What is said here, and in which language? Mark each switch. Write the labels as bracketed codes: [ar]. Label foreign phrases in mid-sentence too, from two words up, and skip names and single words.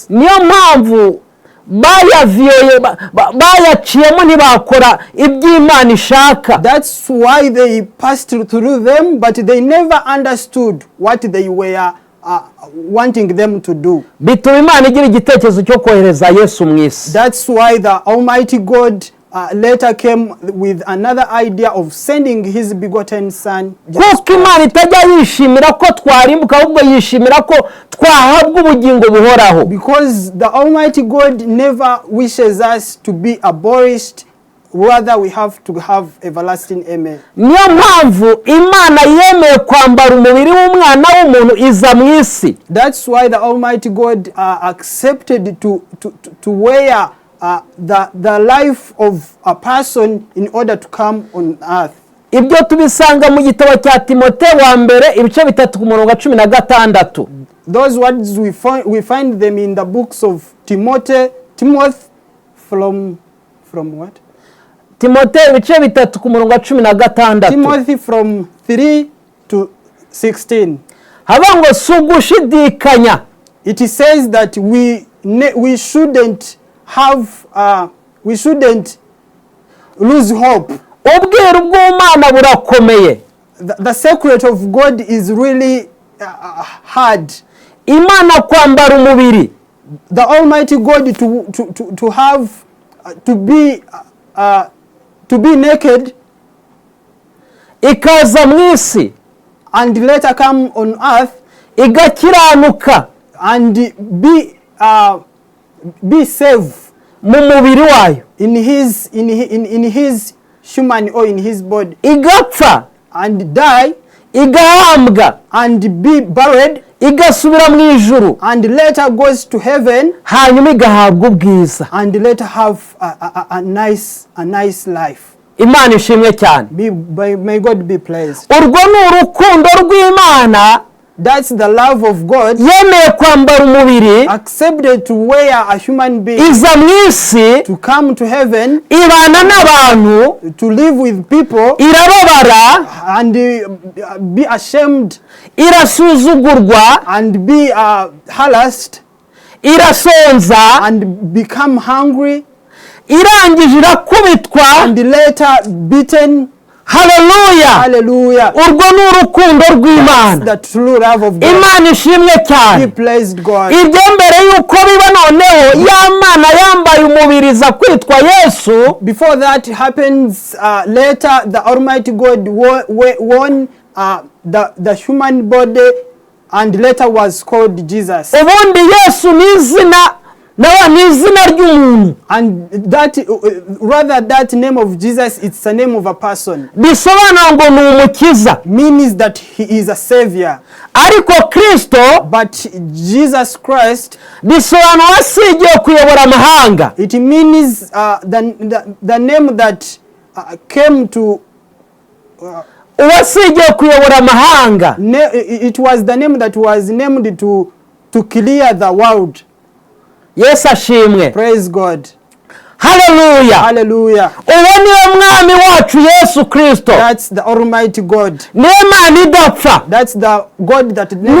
[rw] Niyo mpamvu bayaciyemo ntibakora iby'Imana ishaka. [en] That's why they passed through them, but they never understood what they were wanting them to do. [rw] Bituma Imana igira igitekerezo cyo kohereza Yesu mu isi. [en] That's why the Almighty God later came with another idea of sending his begotten Son. [rw] Kuko Imana itajya yishimira ko twarimbuka ahubwo yishimira ko twahabwa ubugingo buhoraho. [en] Because the Almighty God never wishes us to be abolished, rather we have to have everlasting amen. [rw] Niyo mpamvu Imana yemeye kwambara umubiri w'umwana w'umuntu iza mu isi. [en] That's why the Almighty God accepted to wear the life of a person in order to come on earth. [rw] Ibyo tubisanga mu gitabo cya Timote wa mbere ibice 3 ku murongo 16. [en] Those words we find them in the books of Timothy from what? [rw] Timote ibice 3 ku murongo 16. [en] Timothy from 3 to 16. [rw] Habango sugushidikanya. [en] It says that we shouldn't lose hope. [rw] Ubwiru bw'Imana burakomeye. [en] The secret of God is really hard. [rw] Imana kwambara umubiri. [en] The Almighty God to have to be naked, [rw] ikaza mu isi, [en] and later come on earth [rw] igakiranuka [en] and be saved [rw] mu mubiri wayo, [en] in his human or in his body, [rw] igapfa [en] and die, [rw] igahambwa [en] and be buried, [rw] igasubira mu ijuru, [en] and later goes to heaven, [rw] hanyuma igahabwa ubwiza. [en] and later have a nice life. [rw] Imana ishimwe cyane. [en] May God be pleased. [rw] Urwo ni urukundo rw'Imana, [en] that's the love of God, [rw] yemeye kwambara umubiri, [en] accepted to wear a human being, [rw] iza mu isi, [en] to come to heaven, [rw] ibana n'abantu, [en] to live with people, [rw] irababara, [en] and be ashamed, [rw] irasuzugurwa, [en] and be harassed, [rw] irasonza, [en] and become hungry, [rw] irangije irakubitwa, [en] and later beaten. Hallelujah. Hallelujah. [rw] Urwo ni urukundo rw'Imana. [en] The true love of God. [rw] Imana ishimwe cyane. [en] He pleased God. [rw] Ibyo mbere yuko biba noneho ya Mana yambaye umubiri za kwitwa Yesu. [en] Before that happens, later the Almighty God won the human body and later was called Jesus. [rw] Ubundi Yesu ni izina ry'umuntu. [en] And that rather that name of Jesus, it's the name of a person. [rw] Bisobanura ngo ni umukiza. [en] Means that he is a savior. [rw] Ariko Kristo, [en] but Jesus Christ, [rw] bisobanura asigiye kuyobora amahanga. [en] It means the name that came to [rw] uwasigiye kuyobora amahanga. [en] It was the name that was named to clear the world. [rw] Yes, ashimwe. [en] Praise God. Hallelujah. Hallelujah. [rw] Uwo niwe mwami wacu Yesu Kristo. [en] That's the Almighty God. [rw] N'Imana idapfa. [en] That's the God that never